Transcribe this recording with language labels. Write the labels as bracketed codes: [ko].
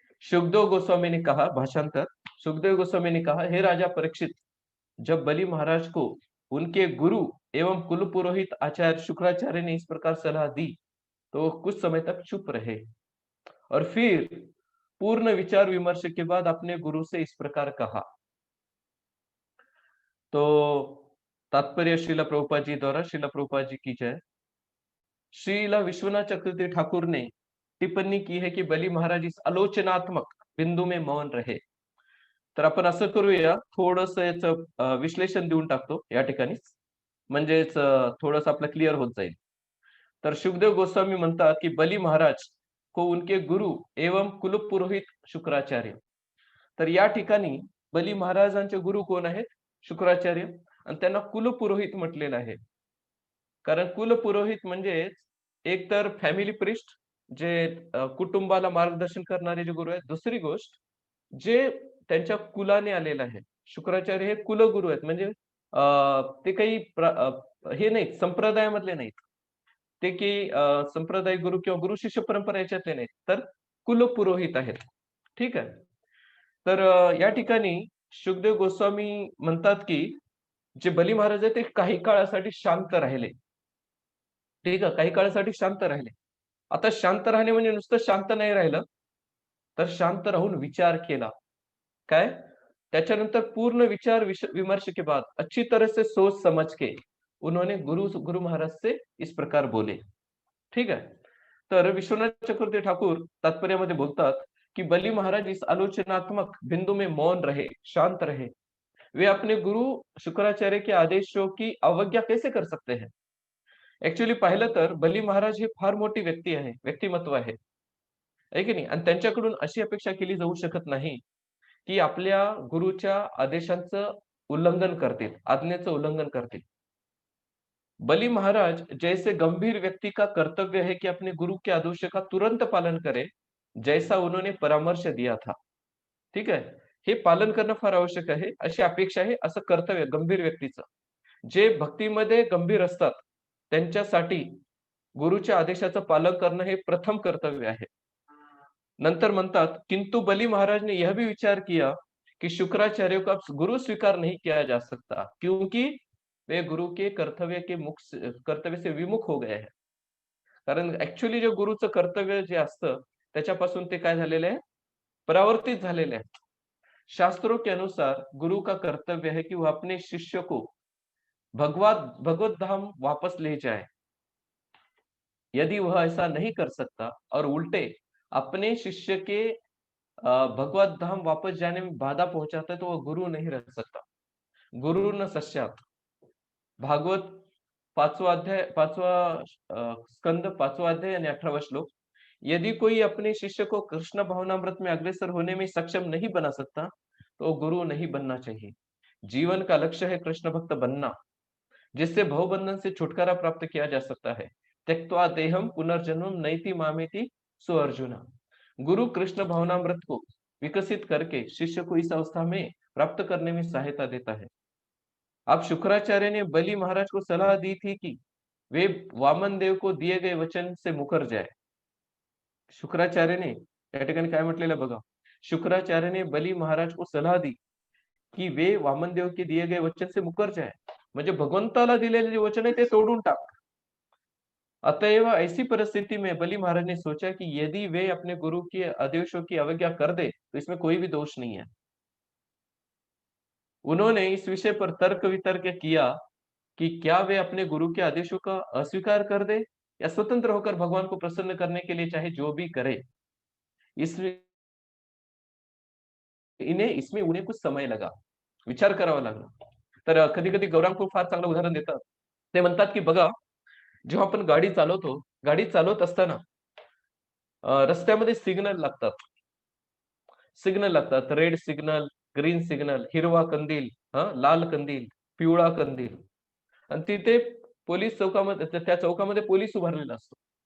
[hi] सुखदेव गोस्वामी ने कहा, भाषांतर सुखदेव गोस्वामी ने कहा, हे राजा परीक्षित, जब बलि महाराज को उनके गुरु एवं कुल पुरोहित आचार्य शुक्राचार्य ने इस प्रकार सलाह दी तो वो कुछ समय तक चुप रहे और फिर पूर्ण विचार विमर्श के बाद अपने गुरु से इस प्रकार कहा. तो तात्पर्य श्रीला प्रभुपाद जी द्वारा, श्रीला प्रभुपाद जी की जय. श्रीला विश्वनाथ चक्रवर्ती ठाकुर ने टिप्पणी की है की बली महाराज इस आलोचनात्मक बिंदू में मौन रहे. [mr] तर आपण असं करूया, थोडंसं याचं विश्लेषण देऊन टाकतो या ठिकाणीच, म्हणजेच थोडंसं आपलं क्लिअर होत जाईल. तर शुकदेव गोस्वामी म्हणतात की [hi] बली महाराज को उनके गुरु एवं कुल पुरोहित शुक्राचार्य. [mr] तर या ठिकाणी बली महाराजांचे गुरु कोण आहेत? शुक्राचार्य. आणि त्यांना कुल पुरोहित म्हटलेलं आहे. कारण कुल पुरोहित म्हणजे एक तर फॅमिली प्रिस्ट, जे कुटुंबाला मार्गदर्शन करणारे जे गुरु आहेत. दुसरी गोष्ट, जे त्यांच्या कुलाने आलेलं आहे. शुक्राचार्य हे कुलगुरु आहेत. म्हणजे ते काही हे नाहीत, संप्रदायामधले नाहीत. ते की संप्रदाय गुरु किंवा गुरु शिष्य परंपरा याच्यातले नाहीत, तर कुलपुरोहित आहेत. ठीक आहे. तर या ठिकाणी शुकदेव गोस्वामी म्हणतात की जे बली महाराज आहेत ते काही काळासाठी शांत राहिले. ठीक आहे, काही काळासाठी शांत राहिले. आता शांत राहणे म्हणजे नुसतं शांत नाही राहिलं, तर शांत राहून विचार केला. काय? त्याच्यानंतर [hi] पूर्ण विचार विमर्श के बाद अच्छी तरह से सोच समझ के उन्होंने गुरु महाराज से इस प्रकार बोले. [mr] ठीक आहे. तर विश्वनाथ चक्रवर्ती ठाकुर तात्पर्यामध्ये बोलतात की [hi] बली महाराज इस आलोचनात्मक बिंदु में मौन रहे, [mr] शांत रहे. [hi] वे अपने गुरु शुक्राचार्य के आदेशों की अवज्ञा कैसे कर सकते हैं? [mr] ऍक्च्युअली पाहिलं तर बली महाराज हे फार मोठी व्यक्ती आहे, व्यक्तिमत्व आहे. आहे की नाही? आणि त्यांच्याकडून अशी अपेक्षा केली जाऊ शकत नाही की आपल्या गुरुच्या आदेशांचं उल्लंघन करतील, आज्ञेचं उल्लंघन करतील. [hi] बली महाराज जैसे गंभीर व्यक्ति का कर्तव्य है कि अपने गुरु के आदेशों का तुरंत पालन करे, जैसा उन्होंने परामर्श दिया था. [mr] ठीक आहे. हे पालन करणं फार आवश्यक आहे, अशी अपेक्षा आहे, असं कर्तव्य गंभीर व्यक्तीचं. जे भक्तीमध्ये गंभीर असतात, त्यांच्यासाठी गुरुच्या आदेशाचं पालन करणं हे प्रथम कर्तव्य आहे. नंतर म्हणतात, [hi] किंतु बली महाराज ने यह भी विचार किया कि शुक्राचार्य का गुरु स्वीकार नहीं किया जा सकता, क्योंकि वे गुरु के कर्तव्य से विमुख हो गए हैं. [mr] कारण ऍक्च्युअली जे गुरुचं कर्तव्य जे असतं त्याच्यापासून ते काय झालेले आहे? परावर्तित झालेले आहेत. [hi] शास्त्रों के अनुसार गुरु का कर्तव्य है कि वह अपने शिष्य को भगवत धाम वापस ले जाए. यदि वह ऐसा नहीं कर सकता और उल्टे अपने शिष्य के भगवत धाम वापस जाने में बाधा पहुंचाता है तो वह गुरु नहीं रह सकता. [sa] गुरु न सश्चात. [hi] भागवत 5वां अध्याय 5वां स्कंद 5वां अध्याय आणि 18वां श्लोक. यदि कोई अपने शिष्य को कृष्ण भावनामृत में अग्रसर होने में सक्षम नहीं बना सकता तो गुरु नहीं बनना चाहिए. जीवन का लक्ष्य है कृष्ण भक्त बनना, जिससे भवबंधन से छुटकारा प्राप्त किया जा सकता है. [sa] त्यक्त्वा देहम पुनर्जन्म नैति मामेति सो अर्जुना. [hi] गुरु कृष्ण भावनामृत को विकसित करके शिष्य को इस अवस्था में प्राप्त करने में सहायता देता है. अब शुक्राचार्य ने बली महाराज को सलाह दी थी कि वे वामन देव को दिए गए वचन से मुकर जाए. [mr] शुक्राचार्याने या ठिकाणी काय म्हटलेलं बघा. शुक्राचार्याने [hi] बली महाराज को सलाह दी की वे वामनदेव के दिए गए वचन से मुकर जाए. [mr] म्हणजे भगवंताला दिलेले जे वचन आहे ते तोडून टाक. [hi] अतएव ऐसी परिस्थिति में बली महाराज ने सोचा कि यदि वे अपने गुरु के आदेशों की अवज्ञा कर दे तो इसमें कोई भी दोष नहीं है. उन्होंने इस विषय पर तर्क वितर्क किया कि क्या वे अपने गुरु के आदेशों का अस्वीकार कर दे या स्वतंत्र होकर भगवान को प्रसन्न करने के लिए चाहे जो भी करे। इसमें इसमें उन्हें कुछ समय लगा, [mr] विचार करावा लागला. तर कधी-कधी गौरांग खूप फार चांगलं उदाहरण देतात. ते म्हणतात, की बघा, जेव्हा आपण गाडी चालवतो, गाडी चालवत असताना रस्त्यामध्ये सिग्नल लागतात. सिग्नल लागतात. रेड सिग्नल, ग्रीन सिग्नल, हिरवा कंदील, लाल कंदील, पिवळा कंदील आणि तिथे पोलीस चौकामध्ये त्या चौकामध्ये पोलीस उभारलेला असतो.